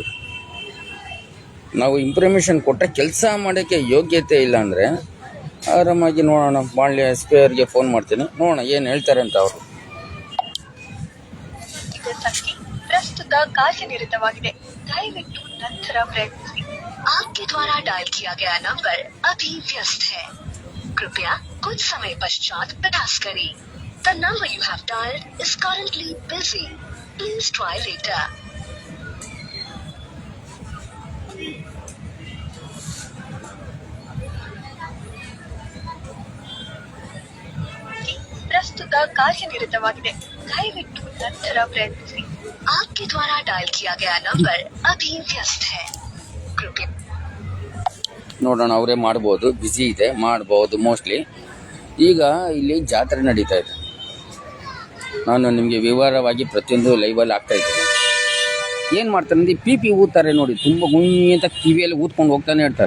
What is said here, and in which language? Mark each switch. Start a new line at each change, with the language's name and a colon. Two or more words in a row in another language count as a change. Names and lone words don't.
Kannada: ನಾವು ಇಂಪ್ರಿಮೇಷನ್ ಕೊಟ್ಟರೆ ಕೆಲಸ ಮಾಡೋಕ್ಕೆ ಯೋಗ್ಯತೆ ಇಲ್ಲ ಅಂದರೆ ಆರಾಮಾಗಿ ನೋಡೋಣ. ಬಾಳ್ಯ ಎಸ್ ಪಿ ಅವ್ರಿಗೆ ಫೋನ್ ಮಾಡ್ತೀನಿ, ನೋಡೋಣ ಏನು ಹೇಳ್ತಾರೆ ಅಂತ ಅವರು. ಇದು ಸಂಖ್ಯೆ ಪ್ರಸ್ತುತ ಕಾರ್ಯನಿರತವಾಗಿದೆ, ದಯವಿಟ್ಟು ನಂತರ ಪ್ರಯತ್ನಿಸಿ.
Hindi: आपके द्वारा डायल किया गया नंबर अभी व्यस्त है, कृपया कुछ समय पश्चात प्रयास करें.
English: The number you have dialed is currently busy. Please try later.
Kannada: ಪ್ರಸ್ತುತ ಕಾರ್ಯನಿರತವಾಗಿದೆ, ದಯವಿಟ್ಟು ನಂತರ ಪ್ರಯತ್ನಿಸಿ.
Hindi: आपके द्वारा डायल किया गया नंबर अभी व्यस्त है, कृपया.
Kannada: ನೋಡೋಣ, ಅವರೇ ಮಾಡ್ಬೋದು, ಬ್ಯುಸಿ ಇದೆ, ಮಾಡ್ಬೋದು ಮೋಸ್ಟ್ಲಿ. ಈಗ ಇಲ್ಲಿ ಜಾತ್ರೆ ನಡೀತಾ ಇದೆ, ನಾನು ನಿಮಗೆ ವಿವರವಾಗಿ ಪ್ರತಿಯೊಂದು ಲೈವಲ್ಲಿ ಆಗ್ತಾಯಿದ್ದೀನಿ. ಏನು ಮಾಡ್ತಾರೆ ಅಂದರೆ ಪಿ ಪಿ ಊದ್ತಾರೆ ನೋಡಿ, ತುಂಬ ಗುಂಯಿ ಅಂತ ಕಿವಿಯಲ್ಲಿ ಊದ್ಕೊಂಡು ಹೋಗ್ತಾನೆ ಇರ್ತಾರೆ.